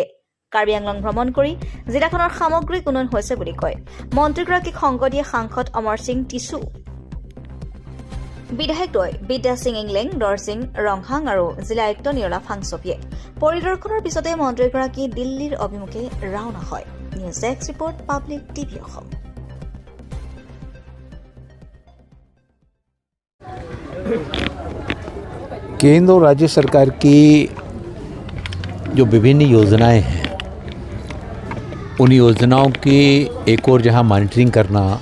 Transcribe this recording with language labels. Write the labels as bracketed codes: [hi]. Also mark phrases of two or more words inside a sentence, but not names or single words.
[as] কাৰ্বি আংলং ভ্ৰমণ কৰি জিলাখনৰ সামগ্ৰিক উন্নয়ন হৈছে বুলি কয় মন্ত্ৰীগৰাকীক সংগ দিয়ে সাংসদ অমৰ সিং টিছু, বিধায়কদ্বয় বিদ্যা সিং ইংলেং, দৰ সিং ৰংহাং আৰু জিলা আয়ুক্ত নিৰলা ফাংচপিয়ে। পৰিদৰ্শনৰ পিছতে মন্ত্ৰীগৰাকী দিল্লীৰ অভিমুখে ৰাওনা হয়। [en] News desk report, Public TV Assam. [hi] केंद्र और राज्य सरकार की जो विभिन्न योजनाएं हैं, उन योजनाओं की एक और जहां मॉनिटरिंग करना,